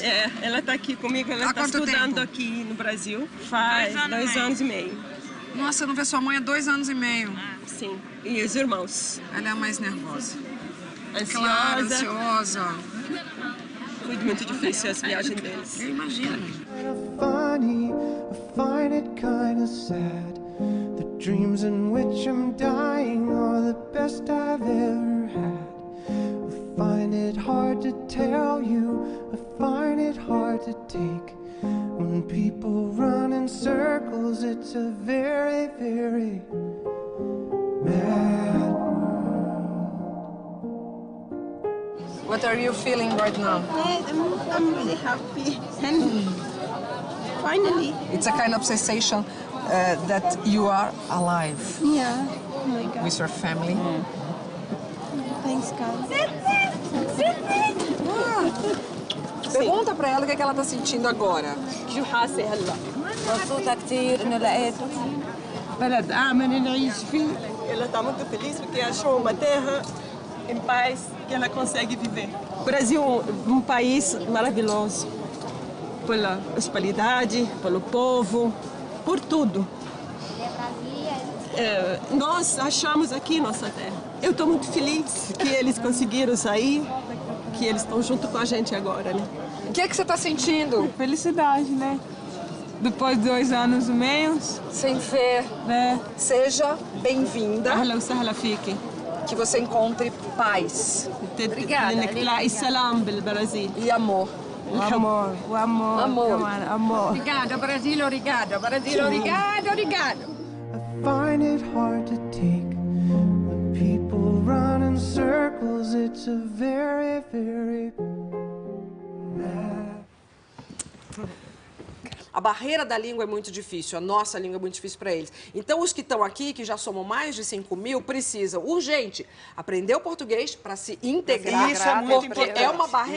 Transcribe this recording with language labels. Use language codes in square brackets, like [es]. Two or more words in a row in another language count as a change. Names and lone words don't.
[pt] Ela está aqui comigo, ela Há está quanto estudando tempo? aqui no Brasil. Faz 2 anos e meio. Nossa, não vê sua mãe há 2 anos e meio. Sim, e os irmãos. Ela é a mais nervosa. Ansiosa. Claro, ansiosa. Foi muito difícil as viagens deles. Eu imagino. [en] Funny, I find it kind of sad. The dreams in which I'm dying are the best I've ever had. I find it hard to tell you, I find it hard to take. When people run in circles, it's a very, very mad world. What are you feeling right now? I'm really happy. And finally. It's a kind of sensation that you are alive. Yeah. Oh my God. With your family. Thanks, God. [pt] Pergunta pra ela o que ela tá sentindo agora. [ar] شو حاسة هلا؟ مبسوطة كثير إنه لقيت بلد آمن نعيش فيه. [pt] Ela está muito feliz porque achou uma terra em paz que ela consegue viver. O Brasil é um país maravilhoso. Pela hospitalidade, pelo povo, por tudo. Nós achamos aqui nossa terra. Eu estou muito feliz que eles conseguiram sair, que eles estão junto com a gente agora, né? O que você está sentindo? Felicidade, né? Depois de 2 anos e meio. Sem fé. Né? Seja bem-vinda. [ar] أهلا وسهلا فيكي. [pt] Que você encontre paz. Obrigada. [ar] إنك تلاقي السلام بالبرازيل. [pt] E amor. Amor, o amor. Amor. Amor. Obrigada, Brasil, obrigada. Brasil, obrigada, obrigada. [en] I find it hard to take when people run in circles. It's a very, very [pt] A barreira da língua é muito difícil, a nossa língua é muito difícil para eles. Então, os que estão aqui, que já somam mais de 5 mil, precisam, urgente, aprender o português para se integrar. Isso é muito importante. É uma barreira